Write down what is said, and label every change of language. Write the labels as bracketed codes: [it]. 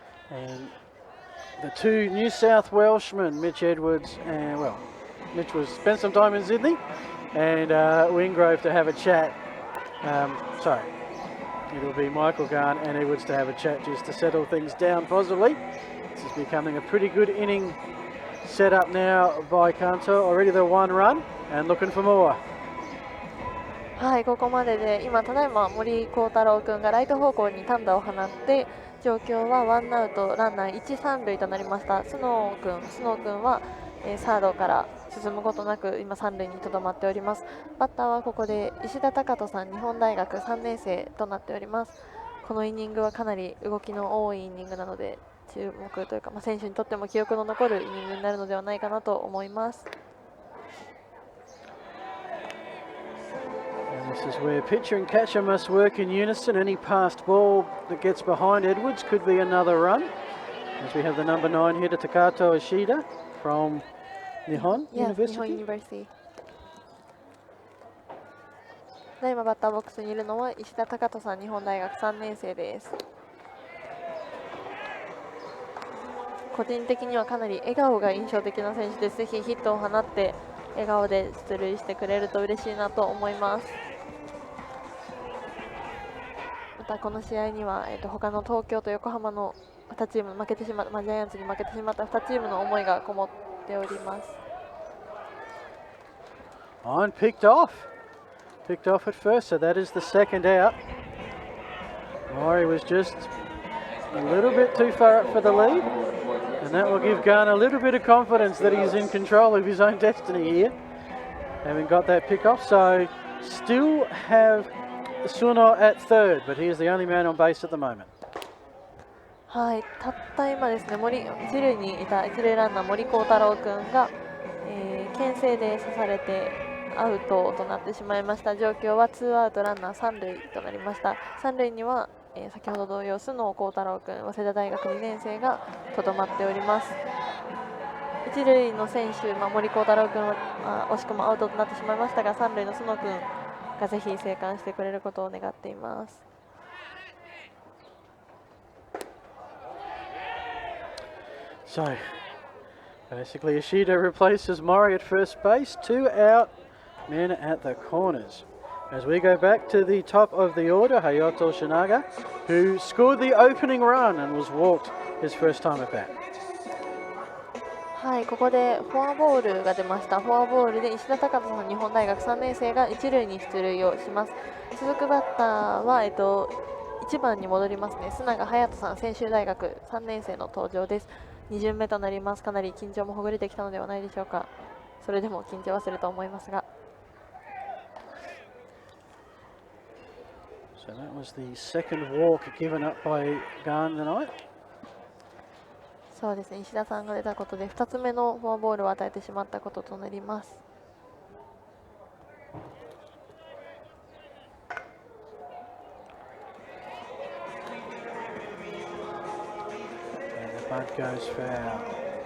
[en] And the two New South Welshmen, Mitch Edwards, and well, Mitch was spent some time in Sydney, and Wingrove to have a chat. Sorry, it'll be Michael Garn and Edwards to have a chat just to settle things down possibly. This is becoming a pretty good inning set up now by Kanto. Already the one run and looking for more. [ja] はい、ここまでで今ただいま森幸太郎君がライト方向に単打を放って状況はワンアウトランナー1、3塁となりました。スノー君は、サードから進むことなく今3塁にとどまっております。バッターはここで石田貴人さん、日本大学3年生となっております。このイニングはかなり動きの多いイニングなので注目というか、選手にとっても記憶の残るイニングになるのではないかなと思います。 [en] This is where pitcher and catcher must work in unison. Any passed ball that gets behind Edwards could be another run. As we have the number 9 hitter Takato Ishida from Nihon University. Nihon University. [ja] 今バッターボックスにいるのは石田貴人さん、日本大学3年生です。個人的にはかなり笑顔が印象的な選手です。ぜひヒットを放って笑顔で出塁してくれると嬉しいなと思います。またこの試合には、他の東京と横浜の2チーム負けてしまった、ジャイアンツに負けてしまった2チームの思いがこもっております。 [en] On picked off at first, so that is the second out. Maury was just a little bit too far up for the lead, and that will give Garn a little bit of confidence that he's in control of his own destiny here, having got that pick off. So still have Suno at third, but he is the only man on base at the moment. [ja] はい、たった今ですね、一塁にいた一塁ランナー森幸太郎君が、牽制で刺されてアウトとなってしまいました。状況はツーアウトランナー3塁となりました。3塁には、先ほど同様須野幸太郎君、早稲田大学2年生がとどまっております。一塁の選手、森幸太郎君は惜しくもアウトとなってしまいましたが、三塁の須野君がぜひ生還してくれることを願っています。 [en] So basically Ishida replaces Mori at first base, 2 out, men at the corners. As we go back to the top of the order, Hayato Shinaga, who scored the opening run and was walked his first time at bat. [ja] はい、ここでフォアボールが出ました。フォアボールで石田貴人さん、日本大学3年生が一塁に出塁をします。続くバッターは、1番に戻りますね。須永隼人さん、専修大学3年生の登場です。2巡目となります。かなり緊張もほぐれてきたのではないでしょうか。それでも緊張はすると思いますが。 [en] So that was the second walk given up by Garn tonight. [ja] そうですね、石田さんが出たことで2つ目のフォアボールを与えてしまったこととなります。 [en] And the bunt goes foul.